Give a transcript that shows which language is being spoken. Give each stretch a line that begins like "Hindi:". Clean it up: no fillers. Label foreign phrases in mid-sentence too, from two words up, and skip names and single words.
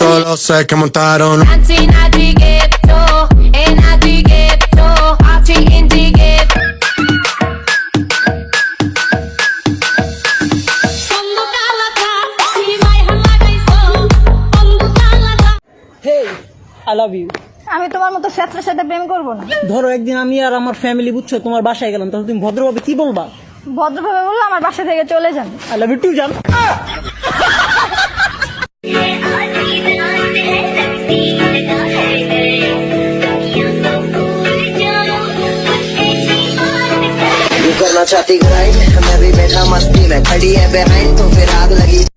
Spanish: Sé que montaron.
English: Hey, I love you.
Bangla: আমি তোমার মতো ছাত্রের সাথে প্রেম করব না। ধরো একদিন আমি আর আমার ফ্যামিলি বুঝছো তোমার বাসায় গেলাম, তখন তুমি ভদ্রভাবে কি বলবা? ভদ্রভাবে বললো আমার বাসা থেকে চলে যান।
English: I love you too জান।
Hindi: करना चाहती ग्राइंड मैं भी बैठा मस्ती में खड़ी है बिहाइंड तो फिर आग लगी।